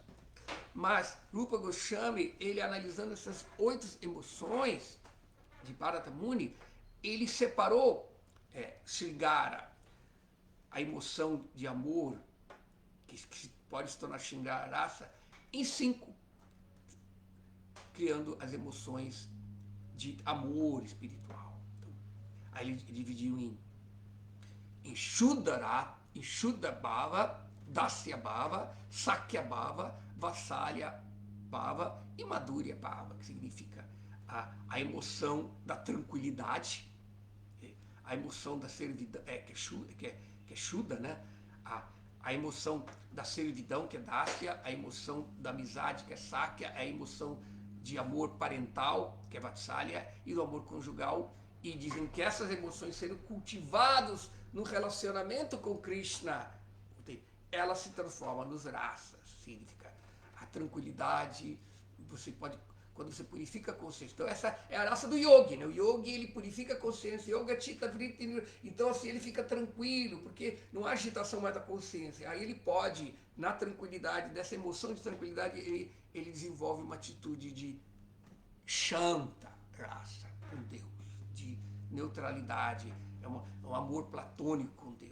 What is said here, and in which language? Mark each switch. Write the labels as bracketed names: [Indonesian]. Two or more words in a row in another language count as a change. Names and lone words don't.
[Portuguese] Mas Rupa Goswami, ele analisando essas 8 emoções de Bharata Muni, ele separou Sringara, a emoção de amor, que pode se tornar [Sanskrit] Sringara Rasa, [Portuguese] em 5, criando as emoções de amor espiritual. Então, aí ele dividiu em [Sanskrit] Shuddha Bhava, Dasya Bhava, Sakya Bhava, Vatsalya Bhava [Portuguese] e [Sanskrit] Madhurya Bhava, [Portuguese] que significa a emoção da tranquilidade, a emoção da servidão, que é Shuddha, né? A emoção da servidão, que é Dasya, a emoção da amizade, que é Sakya, a emoção de amor parental, que é Vatsalya, e do amor conjugal. E dizem que essas emoções sendo cultivadas no relacionamento com Krishna, ela se transforma nos rasas, significa a tranquilidade. Você pode, quando você purifica a consciência, então essa é a raça do yogi, né? O yogi, ele purifica a consciência, [Sanskrit] yoga chitta vritti, [Portuguese] então assim ele fica tranquilo, porque não há agitação mais da consciência. Aí ele pode, na tranquilidade, dessa emoção de tranquilidade, ele desenvolve uma atitude de [Sanskrit] shanta raça [Portuguese] com Deus, de neutralidade, é um amor platônico com Deus.